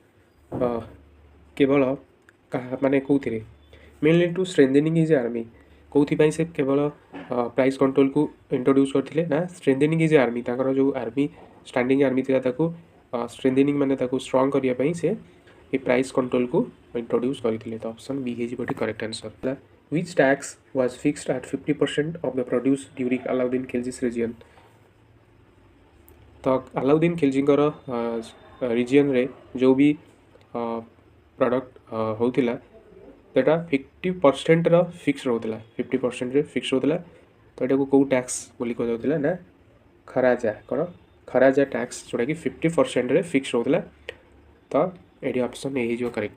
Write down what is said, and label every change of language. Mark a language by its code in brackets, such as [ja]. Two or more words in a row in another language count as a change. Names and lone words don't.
[or] କେବଳ ମାନେ କେଉଁଥିରେ [en] mainly to strengthening his army [or] କେଉଁଥିପାଇଁ ସେ କେବଳ [en] price controlକୁ [or] ଇଣ୍ଟ୍ରୋଡ୍ୟୁସ୍ କରିଥିଲେ ନା [en] strengthening his army [or] ତାଙ୍କର ଯେଉଁ [en] army standing army [or] ଥିଲା ତାକୁ ଷ୍ଟ୍ରେନ୍ଥେନିଂ ମାନେ ତାକୁ ଷ୍ଟ୍ରଙ୍ଗ କରିବା ପାଇଁ ସେ ଏ [en] price controlକୁ [or] ଇଣ୍ଟ୍ରୋଡ୍ୟୁସ୍ କରିଥିଲେ ତ [en] option B [or] ହେଇଯିବ ଏଠି [en] correct answer [or] ହେଲା [en] which tax was fixed at 50% of the produce during Alauddin Khilji's region [or] तो अलाउद्दीन खिलजीଙ୍କର ରିଜିଅନ୍ରେ ଯେଉଁ ବି ପ୍ରଡ଼କ୍ଟ ହେଉଥିଲା ସେଇଟା 50%ର ଫିକ୍ସ ରହୁଥିଲା 50%ରେ ଫିକ୍ସ ରହୁଥିଲା ତ ଏଟାକୁ କେଉଁ ଟ୍ୟାକ୍ସ ବୋଲି କୁହାଯାଉଥିଲା ନା ଖରାଜା କ'ଣ ଖରାଜା ଟ୍ୟାକ୍ସ ଯେଉଁଟାକି 50%ରେ ଫିକ୍ସ ରହୁଥିଲା ତ ଏଠି [en] option A [or] ହେଇଯିବ କରେକ୍ଟ।